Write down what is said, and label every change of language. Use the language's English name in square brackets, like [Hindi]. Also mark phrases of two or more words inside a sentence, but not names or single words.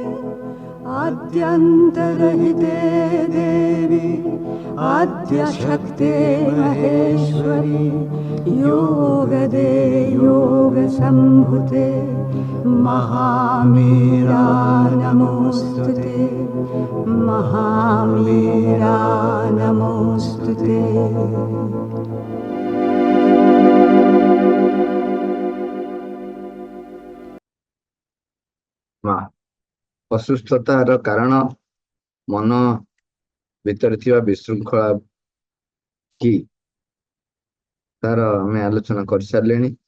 [Sanskrit] आद्यन्तरहिते देवी आद्यशक्ते महेश्वरी योगदे योगसम्भुते महामीरा नमोऽस्तुते महामीरा नमोऽस्तुते। [Odia] ଅସୁସ୍ଥତାର କାରଣ ମନ ଭିତରେ ଥିବା ବିଶୃଙ୍ଖଳା କି ତାର ଆମେ ଆଲୋଚନା କରିସାରିଲେଣି।